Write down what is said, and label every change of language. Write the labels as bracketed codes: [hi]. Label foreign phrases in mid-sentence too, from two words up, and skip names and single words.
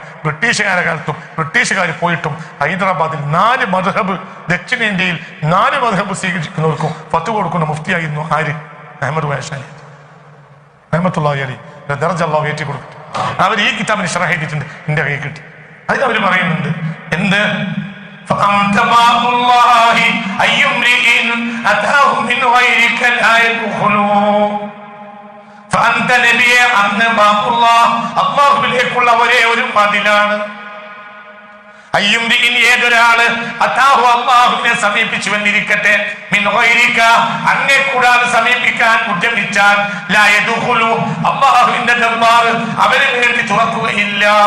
[ml] ബ്രിട്ടീഷുകാരുടെ കാലത്തും ബ്രിട്ടീഷുകാർ പോയിട്ടും ഹൈദരാബാദിൽ 4 മദ്ഹബ്, ദക്ഷിണേന്ത്യയിൽ 4 മദ്ഹബ് സ്വീകരിക്കുന്നവർക്കും ഫത്വ കൊടുക്കുന്ന മുഫ്തിയായിരുന്നു ആര്? അഹ്മദ് കോയ ശാലിയാത്തി [ar] رحمة الله عليه. [ml] ദർജ അല്ലാഹു ഏറ്റി കൊടുക്കട്ടെ. അവർ ഈ കിതാബിന് ശറഹ് എഴുതിയിട്ടുണ്ട്, എന്റെ കൈ കിട്ടി. അത് അവർ പറയുന്നുണ്ട് എന്ത്? [ar] فأنت باب الله أي امرئ أتاه من غيرك لا يدخل فأنت [ml] നബിയെ അങ്ങ് ബാബുല്ലാഹ് അല്ലാഹുവിലേക്കുള്ള ഒരേ ഒരു മതിലാണ്. അയ്യുംരിഇൻ ഏതൊരാള് അതാഹു അല്ലാഹുവിനെ സമീപിച്ചു വന്നിരിക്കട്ടെ [ar] من غيرك [ml] അങ്ങേ കൂടാതെ സമീപിക്കാൻ ഉദ്യമിച്ചാൽ [ar] لا يدخل [ml] അല്ലാഹുവിന്റെ ദർബാർ അവന് വേണ്ടി തുറക്കുകയില്ല.